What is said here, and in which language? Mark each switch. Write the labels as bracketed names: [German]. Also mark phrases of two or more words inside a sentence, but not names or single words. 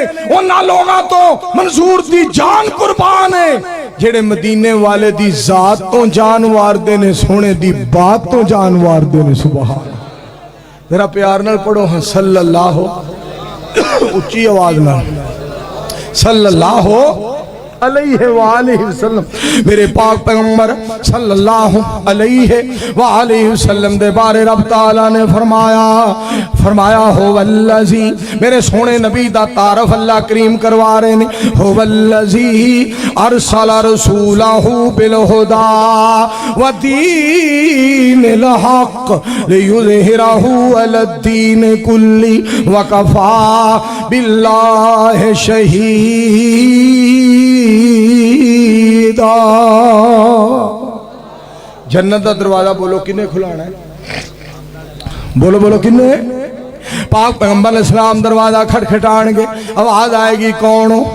[Punjabi] اوہناں لوگاں تو منصور دی جان قربان ہے جہڑے مدینے والے دی ذات تو جان واردے نے، سوہنے دی بات تو جان واردے نے. سبحان۔ میرا پیار نال پڑھو ہاں صلی اللہ، اچی آواز نال [Arabic] صلى الله عليه وآله وسلم. [Punjabi] میرے پاک پیغمبر [Arabic] صلى الله عليه وآله وسلم [Punjabi] دے بارے رب تعالیٰ نے فرمایا [Arabic] هو الذي, [Punjabi] میرے سوہنے نبی دا تعارف اللہ کریم کروا رہے نے. [Arabic] هو الذي أرسل رسوله بالهدى ودين الحق ليظهره على الدين كله وكفى بالله شهيد. [Punjabi] جنت کا دروازہ بولو کنے کھلانا ہے? بولو بولو کنے? پاک پیغمبر اسلام دروازہ کھٹکھٹان گئے، آواز آئے گی کون ہو?